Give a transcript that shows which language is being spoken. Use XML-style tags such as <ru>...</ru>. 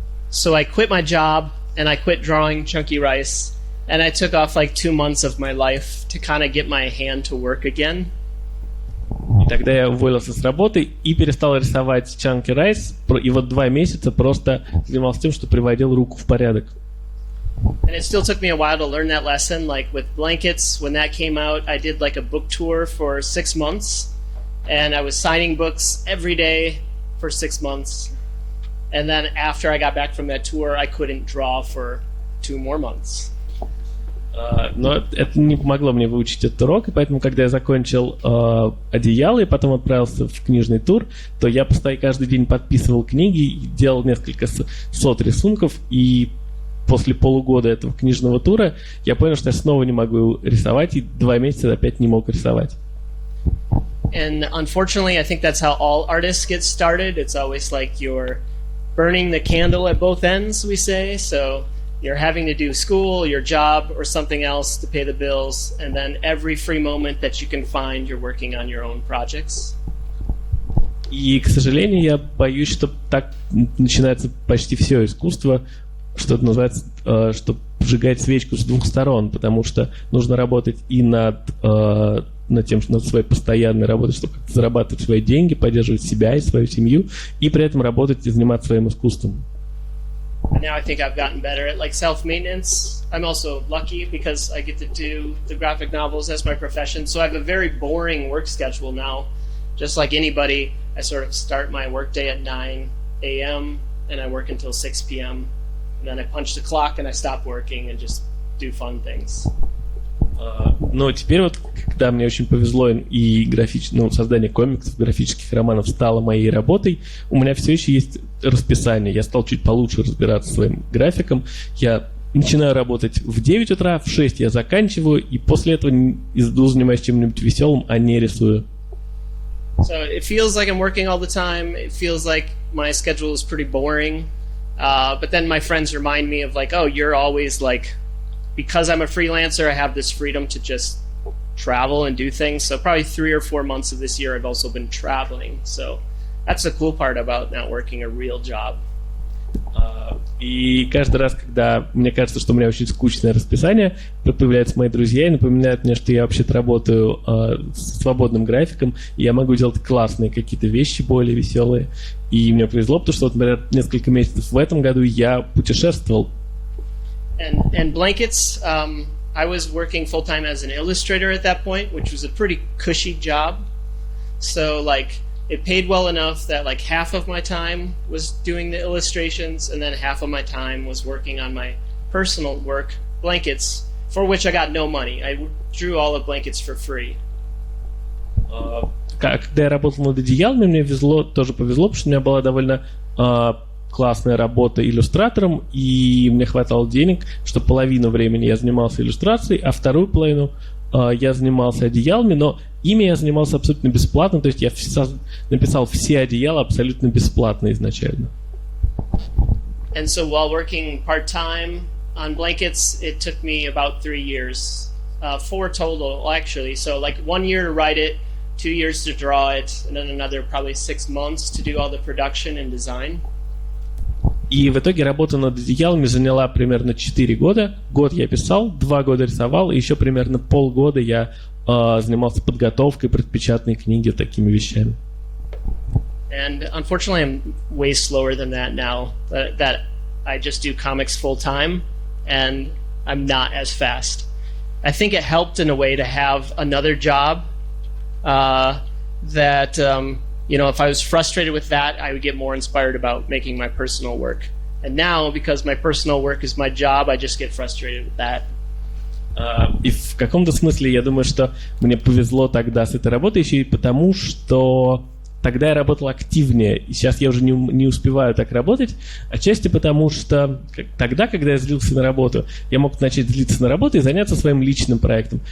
<en>So I quit my job, and I quit drawing Chunky Rice, and I took off like 2 months of my life to kind of get my hand to work again.</en> <ru>И тогда я уволился с работы и перестал рисовать Chunky Rice, и вот 2 месяца просто занимался тем, что приводил руку в порядок.</ru> <en>And it still took me a while to learn that lesson. Like with Blankets, when that came out, I did like a book tour for 6 months, and I was signing books every day for 6 months. And then after I got back from that tour, I couldn't draw for 2 more months.</en> <ru>Но это не помогло мне выучить этот урок, и поэтому, когда я закончил «Одеяла» и потом отправился в книжный тур, то я каждый день подписывал книги, делал несколько сот рисунков, и после полугода этого книжного тура я понял, что я снова не могу рисовать, и 2 месяца опять не мог рисовать.</ru> <en>And unfortunately, I think that's how all artists get started. It's always like you're burning the candle at both ends, we say. So you're having to do school, your job, or something else to pay the bills, and then every free moment that you can find, you're working on your own projects.</en> <ru>И, к сожалению, я боюсь, что так начинается почти все искусство, что это называется, что сжигать свечку с 2 сторон, потому что нужно работать и над своей постоянной работой, чтобы как-то зарабатывать свои деньги, поддерживать себя и свою семью, и при этом работать и заниматься своим искусством.</ru> <en>And now I think I've gotten better at like self-maintenance. I'm also lucky because I get to do the graphic novels as my profession. So I have a very boring work schedule now. Just like anybody, I sort of start my workday at 9 a.m. and I work until 6 p.m. And then I punch the clock and I stop working and just do fun things.</en> <ru>Но теперь вот, когда мне очень повезло и создание комиксов, графических романов стало моей работой, у меня все еще есть расписание. Я стал чуть получше разбираться своим графиком. Я начинаю работать в 9 утра, в 6 я заканчиваю, и после этого иду занимаюсь чем-нибудь веселым, а не рисую.</ru> <en>So it feels like I'm working all the time. It feels like my schedule is pretty boring. But then my friends remind me of like, oh, you're always like, because I'm a freelancer, I have this freedom to just travel and do things. So probably 3 or 4 months of this year, I've also been traveling. So that's the cool part about not working a real job.</en> <ru>И каждый раз, когда мне кажется, что у меня очень скучное расписание, появляются мои друзья и напоминают мне, что я вообще-то работаю с свободным графиком, и я могу делать классные какие-то вещи, более веселые. И мне повезло, потому что, вот, например, несколько месяцев в этом году я путешествовал.</ru> <en>And blankets, I was working full-time as an illustrator at that point, which was a pretty cushy job. So, like, it paid well enough that like half of my time was doing the illustrations and then half of my time was working on my personal work, blankets, for which I got no money. I drew all the blankets for free.</en> <ru>Когда я работал над одеялами, мне тоже повезло, потому что у меня была довольно классная работа иллюстратором, и мне хватало денег, что половину времени я занимался иллюстрацией, а вторую половину я занимался одеялами, но ими я занимался абсолютно бесплатно, то есть я написал все одеяла абсолютно бесплатно изначально.</ru> <en>And so while working part-time on blankets, it took me about 3 years, 4 total actually. So like 1 year to write it, 2 years to draw it, and then another probably 6 months to do all the production and design.</en> <ru>И в итоге работа над одеялами заняла примерно 4 года. Год я писал, 2 года рисовал, и еще примерно полгода я занимался подготовкой предпечатной книги, такими вещами.</ru> <en>And unfortunately, I'm way slower than that now. That I just do comics full time, and I'm not as fast. I think it helped in a way to have another job that. You know, if I was frustrated with that, I would get more inspired about making my personal work. And now, because my personal work is my job, I just get frustrated with that.</en> <ru>И в каком-то смысле я думаю, что мне повезло тогда с этой работой еще и потому, что тогда я работал активнее, и сейчас я уже не успеваю так работать, отчасти потому, что тогда, когда я злился на работу, я мог начать злиться на работу и заняться своим личным проектом.</ru>